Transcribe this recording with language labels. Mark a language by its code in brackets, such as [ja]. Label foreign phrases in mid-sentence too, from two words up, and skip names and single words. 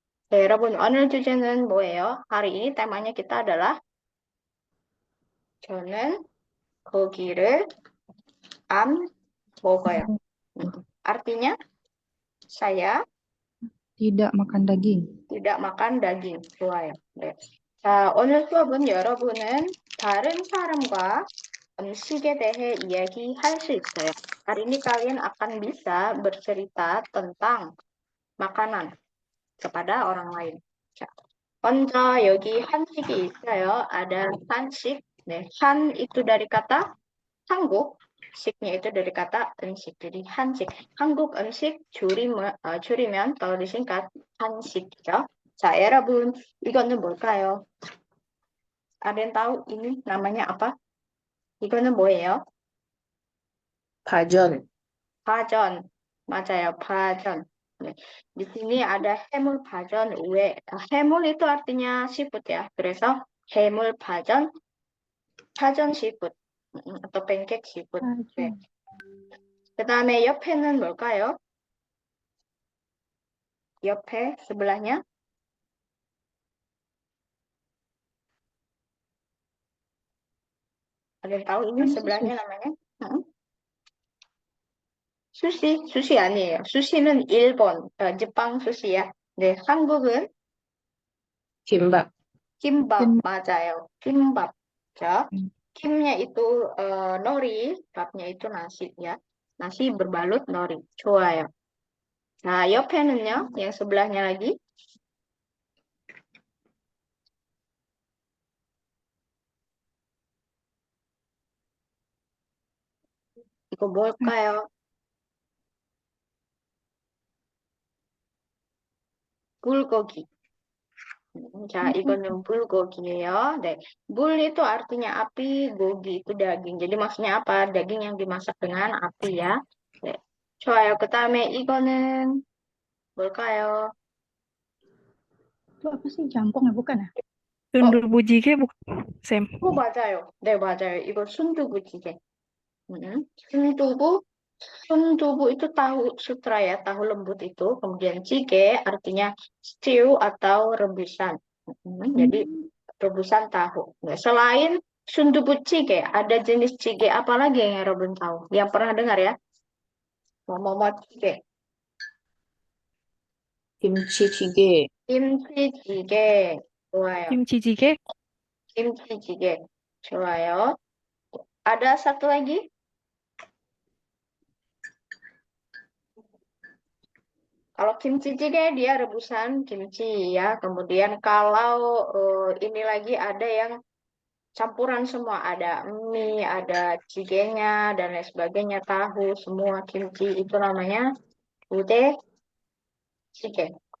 [ko] 네, 여러분, 오늘 주제는 뭐예요? [id] hari ini temanya kita adalah [ko] 저는 고기를 안 먹어요. [id] Artinya, saya Tidak makan daging. tidak makan daging. [ko] 좋아요. 네. 자, 오늘 수업은 여러분은 다른 사람과 음식에 대해 이야기할 수 있어요. [id] Hari ini kalian akan bisa bercerita tentang makanan kepada orang lain. [ko] 자, 먼저 여기 한식이 있어요. [id] ada [ko] 한식. 네, 한 [id] itu dari kata 한국, 식nya itu dari kata 음식. jadi 한식. [ko] 한국 음식 줄이면 [id] kalau disingkat [ko] 한식이죠. 자, 여러분, 이거는 뭘까요? [id] ada yang tahu ini namanya apa? [ko] 이거는 뭐예요? 파전, 파전. 맞아요, 파전. 네. [id] Di sini ada [ko] 해물 파전 해물 [id] itu artinya seafood ya. [ko] 그래서 해물 파전, 파전 [id] seafood atau pancake seafood. [ko] 네. 그다음에 옆에는 뭘까요? [id] 옆에 sebelahnya ada yang tahu ini sebelahnya namanya? [ko] 수시 아니에요. 수시는 일본, [id] Jepang sushi ya. [ko] 네, 한국은 김밥, 김밥 맞아요. 김밥. 자, [id] kimnya itu nori, babnya itu nasi ya. Nasi berbalut nori. 좋아요. Nah, 옆에는요, yang sebelahnya lagi. [ko] 이거 뭘까요? 불고기. 자, 이거는 bulgogi예요. 네. [id] Bul itu artinya api, gogi itu daging. Jadi maksudnya apa? Daging yang dimasak dengan api ya. 네. 좋아요. 그다음에 이거는 뭘까요? Itu apa sih? Jampong ya? Bukan ya? [ko] 순두부찌개 Sam. 맞아요. 네, 맞아요. 이거 순두부찌개. 순두부, 순두부 [id] itu tahu sutra ya, tahu lembut itu. Kemudian jjigae artinya stew atau rebusan. Jadi rebusan tahu. Nah, selain sundubu jjigae, ada jenis jjigae apa lagi yang Robin tahu? Yang pernah dengar ya? Momo jjigae, [ko] 김치찌개, [id] kimchi jjigae. [ko] 좋아요. 김치찌개? [id] kimchi jjigae. [ko] 좋아요. [id] Ada satu lagi? Kalau kimchi jjigae dia rebusan kimchi ya. Kemudian kalau ini lagi ada yang campuran semua, ada mie, ada jjigae-nya dan lain sebagainya, tahu semua kimchi itu namanya ude jjigae.